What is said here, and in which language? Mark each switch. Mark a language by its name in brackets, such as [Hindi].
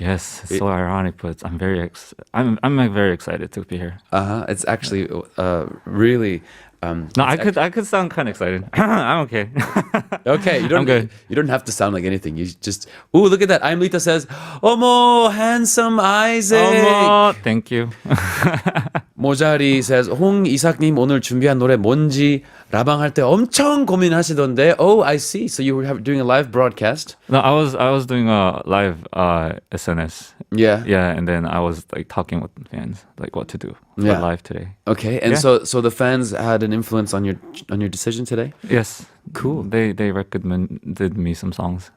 [English] Yes, it's so ironic, but I'm like very excited to be here. It's actually really. No, I could sound kind of excited. I'm okay. Okay, I'm good. You don't have to sound like anything. You just. Ooh, look at that. I'm Lita says, "Omo, handsome Isaac." Thank you. [Korean] 모자리 says, 홍이삭님 오늘 준비한 노래 뭔지 라방할 때 엄청 고민하시던데. [English] Oh, I see. So you were doing a live broadcast. No, I was doing a live SNS. Yeah. Yeah, and then I was like talking with fans, like what to do for live today. Okay, and Yeah. so the fans had an influence on your decision today. Yes. Cool. They recommended me some songs.